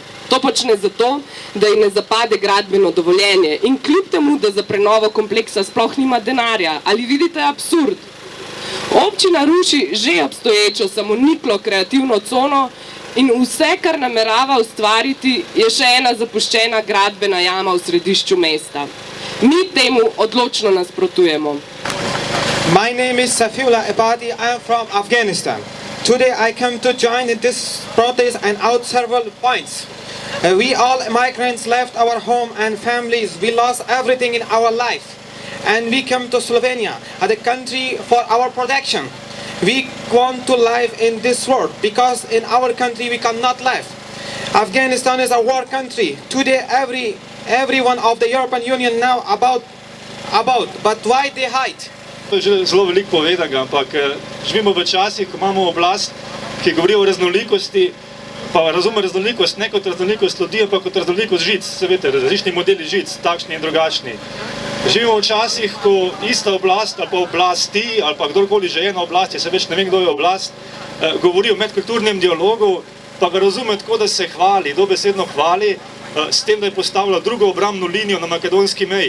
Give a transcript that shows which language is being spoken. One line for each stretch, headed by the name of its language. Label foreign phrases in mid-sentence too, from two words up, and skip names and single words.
Slovenian: To počne zato, da ji ne zapade gradbeno dovoljenje in kljub temu, da za prenovo kompleksa sploh nima denarja. Ali vidite absurd? Občina ruši že obstoječo samoniklo kreativno cono in vse, kar namerava ustvariti, je še ena zapuščena gradbena jama v središču mesta. Mi temu odločno nasprotujemo.
English: My name is Safiullah Ebadi. I am from Afghanistan. Today I come to join in this protest and out several points. We all migrants left our home and families. We lost everything in our life. And we come to Slovenia, the country for our protection. We want to live in this world because in our country we cannot live. Afghanistan is a war country. Today everyone of the European Union know about, but why they hide?
Slovenian: To je že zelo veliko povedanega, ampak živimo v časih, ko imamo oblast, ki govori o raznolikosti, pa razume raznolikost ne kot raznolikost ljudi, ampak kot raznolikost žic, se veste, različni modeli žic, takšni in drugačni. Živimo v časih, ko ista oblast ali pa oblasti, ali pa kdorkoli že je na oblasti, se več ne vem, kdo je oblast, govori o medkulturnem dialogu, pa ga razume tako, da se hvali, dobesedno hvali, s tem, da je postavila drugo obrambno linijo na makedonski meji.